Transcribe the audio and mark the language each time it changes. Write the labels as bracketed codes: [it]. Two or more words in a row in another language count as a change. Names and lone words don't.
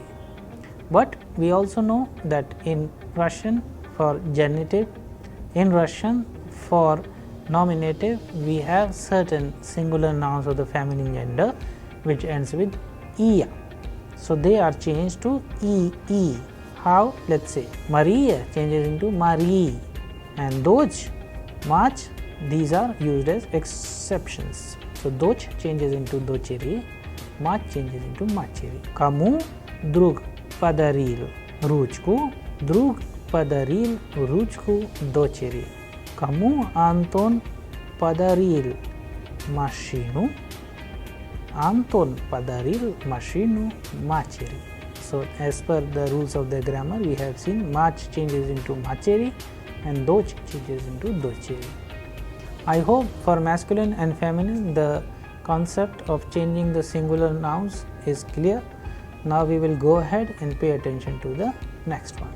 [en] But we also know that in Russian for genitive, in Russian for nominative, we have certain singular nouns of the feminine gender which ends with iya. So, they are changed to e. How? Let us say Maria changes into Marie and Doj, Mach, these are used as exceptions. So, Doj changes into Docheri, Mach changes into Macheri. [ru] Кому друг подарил ручку, друг подарил ручку дочери. Кому Антон подарил машину, Антон подарил машину матери. [en] So, as per the rules of the grammar, we have seen Mach changes into Macheri and Doch changes into Docheri. I hope for masculine and feminine the concept of changing the singular nouns is clear. Now, we will go ahead and pay attention to the next one.